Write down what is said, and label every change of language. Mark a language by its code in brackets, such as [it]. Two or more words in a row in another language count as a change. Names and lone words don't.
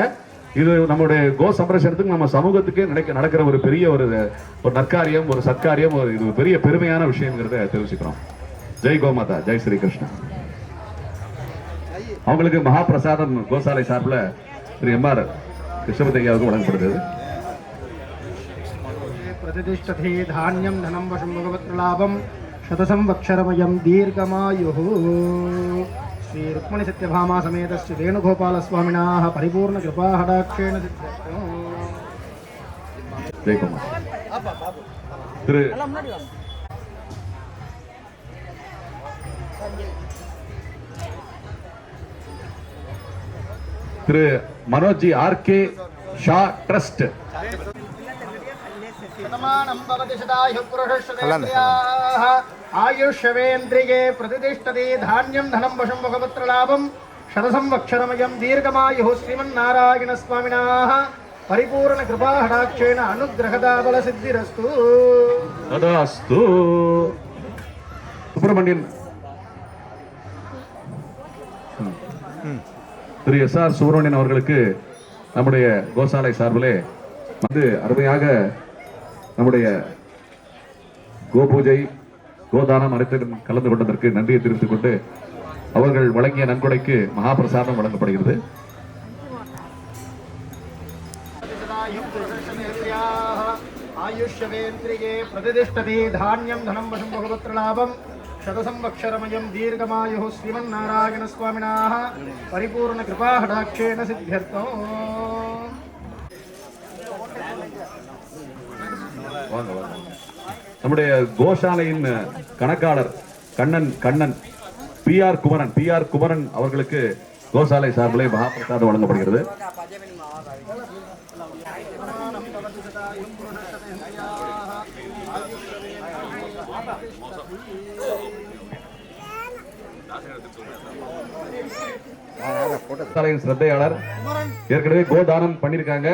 [ta] இது நம்மளுடைய கோ சம்ரட்சணத்துக்கு நம்ம சமூகத்துக்கே நடக்கிற ஒரு பெரிய ஒரு நற்காரியம், ஒரு சத்காரியம், இது பெரிய பெருமையான விஷயங்கிறத தெரிவிச்சுக்கிறோம். [hi] जय गोमाता, जय श्री कृष्णा. [ta] அவங்களுக்கு மகாபிரசாதம் கோசாலை சார்பில் திரு MR கிருஷ்ணபதி ஐயாவுக்கு வழங்கப்படுகிறது. [sa] प्रतिष्ठते धान्यं धनं वशं भगवत्प्रलाभं शतसंवत्सरमयं दीर्घमायुः श्री रुक्मिणी सत्यभामा समेत श्री वेणुगोपालस्वामिनाः परिपूर्णकृपाहडाक्षेण सिद्ध्यर्थम्. [ta] திரு मनोज जी RK ஷா ட்ரஸ்ட் [sa] आयुष्यवेन्द्रिये प्रतिष्ठते धान्यं धनं वशं भगवत्प्रलाभं शतसंवत्सरमयं दीर्घमायुः श्रीमन्नारायणस्वामिनाः परिपूर्णकृपाहडाक्षेण अनुग्रहदाबलसिद्धिरस्तु. तदास्तु. [ta] சுப்பிரமணியன் திரு SR சுப்பிரமணியன் அவர்களுக்கு நம்முடைய கோசாலை சார்பிலே வந்து அருமையாக நம்முடைய கோபூஜை கோதானம் அனைத்தும் கலந்து கொண்டதற்கு நன்றியை தெரிவித்துக் கொண்டு அவர்கள் வழங்கிய நன்கொடைக்கு மகாபிரசாதம் வழங்கப்படுகிறது. [sa] आयुष्यवेन्द्रिये प्रतिष्ठते धान्यं धनं वशं भगवत्प्रलाभं शतसंवत्सरमयं दीर्घमायुः श्रीमन्नारायणस्वामिनाः परिपूर्णकृपाहडाक्षेण सिद्ध्यर्थम्. [ta] நம்முடைய கோசாலையின் கணக்காளர் கண்ணன் PR குமரன் அவர்களுக்கு கோசாலை சார்பிலே மகாபிரசாதம் வழங்கப்படுகிறது. கோசாலையின் சிரத்தையாளர் ஏற்கனவே கோதானம் பண்ணிருக்காங்க.